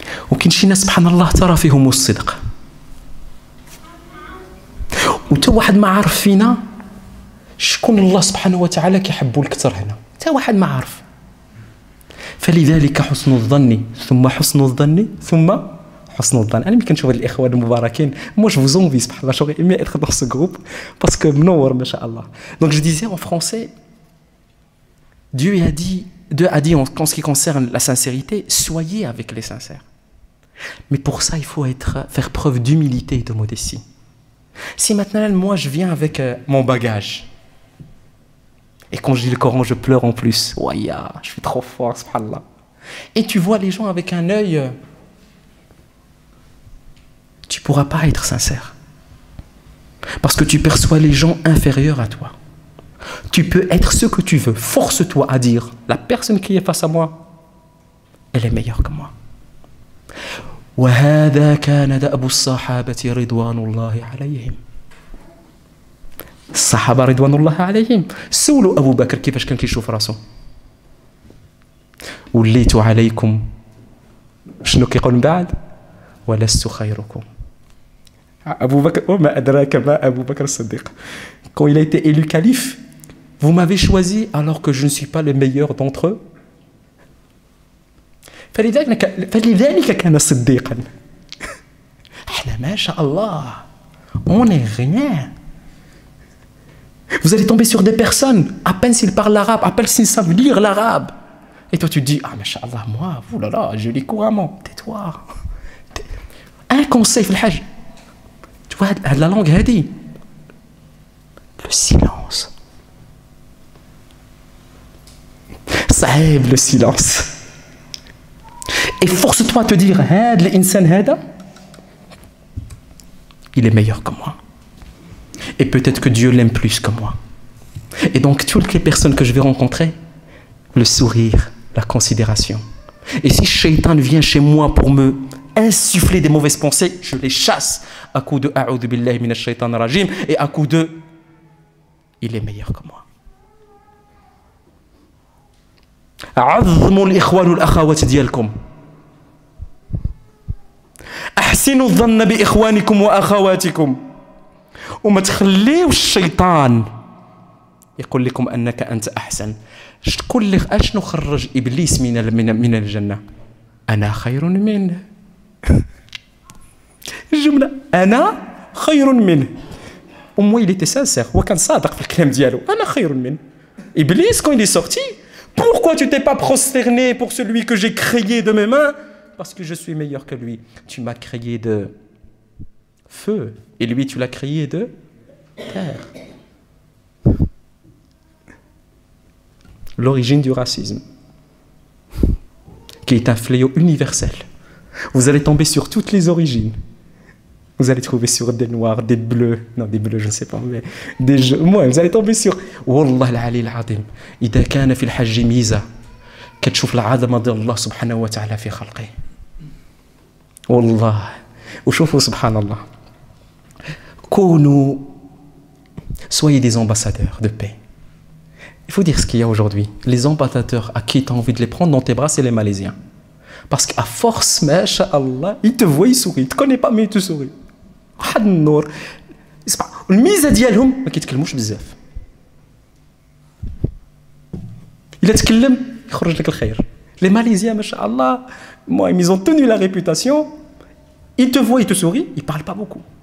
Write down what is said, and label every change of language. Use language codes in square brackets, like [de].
[ar] وكاين شي ناس سبحان الله ترى فيهم الصدق، وتا واحد ما عارف فينا شكون الله سبحانه وتعالى كيحبو الكثر هنا، تا واحد ما عارف. فلذلك حسن الظن ثم حسن الظن ثم حسن الظن. انا ملي كنشوف هاد الاخوان المباركين مو جو [fr] vous envie [ar] سبحان الله، [fr] j'aurais aimé être dans ce groupe parce que [ar] منور ما شاء الله. [fr] Donc je disais en français, Dieu a dit en ce qui concerne la sincérité, soyez avec les sincères. Mais pour ça, il faut faire preuve d'humilité et de modestie. Si maintenant, moi, je viens avec mon bagage, et quand je lis le Coran, je pleure en plus. Ouaya, je suis trop fort, subhanallah. Et tu vois les gens avec un œil, tu ne pourras pas être sincère. Parce que tu perçois les gens inférieurs à toi. Tu peux être ce que tu veux. Force-toi à dire, la personne qui est face à moi, elle est meilleure que moi. [ar] وهذا كان دأب الصحابة رضوان الله عليهم. الصحابة رضوان الله عليهم سولوا أبو بكر كيفاش كان كيشوف راسه. وليت عليكم شنو كيقول من بعد؟ ولست خيركم. [fr] Abou Bakr, oh, Abou Bakr Siddiq, quand il a été élu calife, vous m'avez choisi alors que je ne suis pas le meilleur d'entre eux. [ar] فلذلك كان صديقا. احنا ما شاء الله [fr] on est rien. Vous allez tomber sur des personnes, à peine s'ils parlent l'arabe, à peine s'ils savent lire l'arabe. Et toi tu te dis, ah ma sha Allah, moi, oulala, je lis couramment. Tais-toi. Un conseil, [ar] في الحاج. [fr] Tu vois, la langue [ar] هذه, [fr] le silence. [ar] صعيب [fr] le silence. Et force-toi à te dire, [ar] l'insan hada, [fr] il est meilleur que moi. Et peut-être que Dieu l'aime plus que moi. Et donc toutes les personnes que je vais rencontrer, le sourire, la considération. Et si Shaitan vient chez moi pour me insuffler des mauvaises pensées, je les chasse à coup de A'udhu billahi minash shaitan rajim et à coup de il est meilleur que moi. [ar] عظموا الإخوان والأخوات ديالكم. أحسنوا الظن بإخوانكم وأخواتكم. وما تخليوش الشيطان يقول لكم أنك أنت أحسن. أشنو خرج إبليس من الجنة؟ أنا خير منه. الجملة أنا خير منه. [fr] Moi il était sincère, [ar] هو كان صادق في الكلام ديالو. أنا خير منه. [fr] Iblis quand il est sorti, pourquoi tu t'es pas prosterné pour celui que j'ai créé de mes mains? Parce que je suis meilleur que lui. Tu m'as créé de feu et lui tu l'as créé de terre. L'origine du racisme, qui est un fléau universel. Vous allez tomber sur toutes les origines. Vous allez trouver sur des noirs, des bleus, non des bleus je ne sais pas, mais des jaunes. Moi, vous allez tomber sur [ar] والله العلي العظيم إذا كان في الحج ميزة كتشوف العظمة ديال الله سبحانه وتعالى في خلقه. والله وشوفوا سبحان الله. كونوا [fr] soyez des ambassadeurs de paix. Il faut dire ce qu'il y a aujourd'hui. Les ambassadeurs à qui tu as envie de les prendre dans tes bras, c'est les Malaisiens. Parce qu'à force, masha'Allah, ils te voient, ils sourient. Ils ne te connaissent pas, mais ils te sourient. [ar] واحد النور. الميزة ديالهم ما كيتكلموش بزاف. إلا تكلم يخرج لك الخير. [fr] Les Malaisiens, masha'Allah, moi, ils ont tenu la réputation. Ils te voient, ils te sourient, ils ne parlent pas beaucoup.